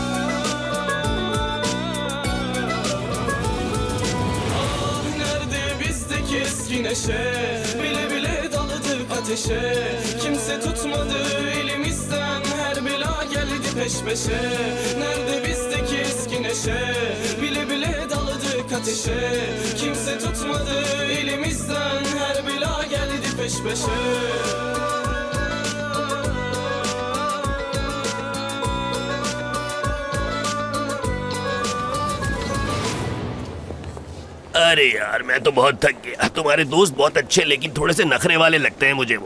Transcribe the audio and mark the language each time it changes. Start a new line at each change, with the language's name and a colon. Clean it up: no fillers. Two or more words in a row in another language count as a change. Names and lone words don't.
Turkish: Ah nerede bizdeki eski neşe, bile bile daladık ateşe. Kimse tutmadı elimizden, her bela geldi peş peşe. Nerede bizdeki eski neşe, bile bile daladık ateşe. Kimse tutmadı elimizden, her bela geldi peş peşe.
Hindi: अरे यार मैं तो बहुत थक गया। तुम्हारे दोस्त बहुत अच्छे लेकिन थोड़े से नखरे वाले लगते हैं मुझे।